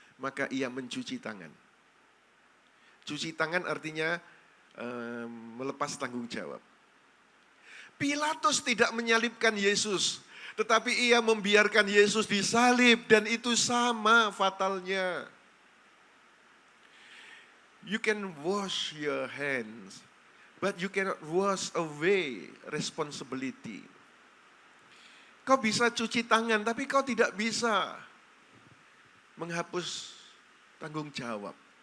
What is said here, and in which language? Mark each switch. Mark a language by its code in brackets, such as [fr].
[id] Maka ia mencuci tangan. Cuci tangan artinya melepas tanggung jawab. Pilatus tidak menyalibkan Yesus, tetapi ia membiarkan Yesus disalib dan itu sama fatalnya. [en] You can wash your hands, but you cannot wash away responsibility. [id] Kau bisa cuci tangan, tapi kau tidak bisa menghapus tanggung jawab.